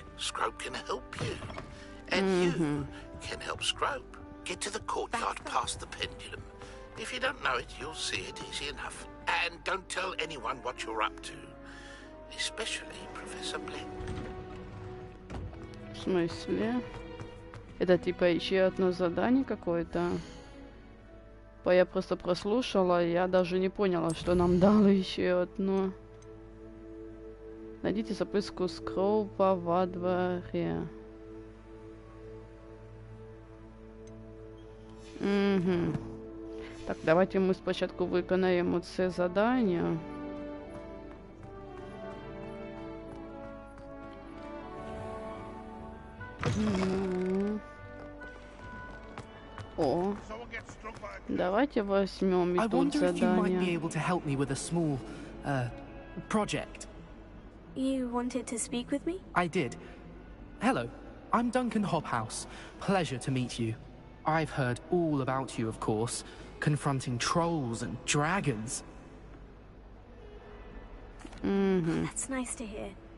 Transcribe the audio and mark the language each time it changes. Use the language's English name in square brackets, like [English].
[English] Scrope can help you. And you can help Scrope. Get to the courtyard past the pendulum. If you don't know it, you'll see it easy enough. And don't tell anyone what you're up to. Especially Professor Blake. [Russian] В смысле? Это типа еще одно задание какое-то? Я просто прослушала, я даже не поняла, что нам дало еще одно. Найдите записку Скроупа во дворе. Угу. [Ukrainian] Так, [Russian] давайте мы [Ukrainian] спочатку виконаємо це задання. [Russian] О, давайте возьмем и тут задание. [English] You wanted to speak with me? I did. Hello, I'm Duncan Hobhouse. Pleasure to meet you. I've heard all about you, of course, confronting trolls and dragons. That's nice to hear.